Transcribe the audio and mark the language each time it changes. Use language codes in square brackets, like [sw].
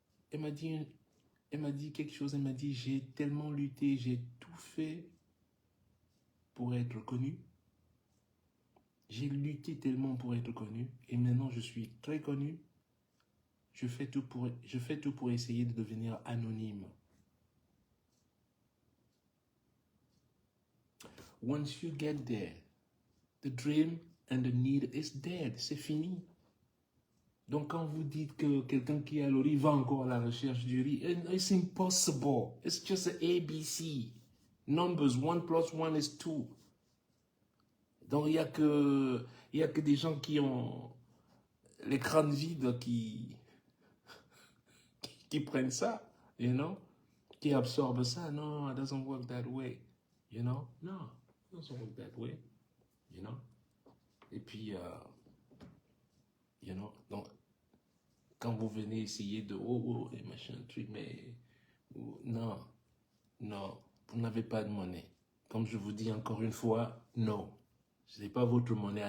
[fr] Elle m'a dit quelque chose, elle m'a dit, j'ai tellement lutté, j'ai tout fait pour être connu. J'ai lutté tellement pour être connu. Et maintenant, je suis très connu. Je fais tout pour essayer de devenir anonyme. [en] Once you get there, the dream and the need is dead. [fr] C'est fini. Donc quand vous dites que quelqu'un qui a le riz va encore à la recherche du riz, [en] it's impossible. It's just an ABC. Numbers, 1 + 1 is 2. [fr] Donc il n'y a que des gens qui ont les crânes vides qui prennent ça, [en] you know, [fr] qui absorbent ça. [en] No, it doesn't work that way, you know. No, it doesn't work that way, you know. [fr] Et puis, [en] you know, [fr] donc, quand vous venez essayer de et machin truc, mais non, vous n'avez pas de monnaie. Comme je vous dis encore une fois, non, ce n'est pas votre monnaie.